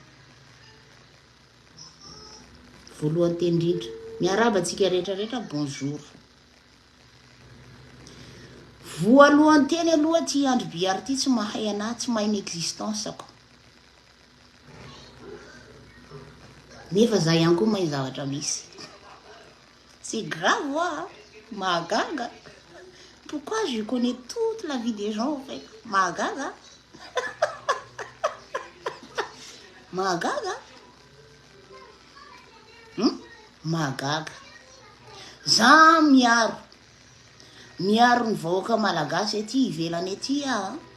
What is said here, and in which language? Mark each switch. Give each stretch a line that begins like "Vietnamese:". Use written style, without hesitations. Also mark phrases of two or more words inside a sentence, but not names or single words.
Malagasy: Voalohany teny indrindra. Miarabantsika rehetrarehetra bonjour. Voalohany teny aloha ty andro biary ty tsy mahay anahy, tsy mahay ny existence ako. Nefa za ihany koa mahay zavatra misy.
French: C'est grave hein?
Malagasy: Mahagaga.
French: Pourquoi je connais toute la vie des gens en fait?
Malagasy: Mahagaga. Mahagaga. Mahagaga. Za miaro. Miaro ny vahoaka malagasy ety ivelany ety a.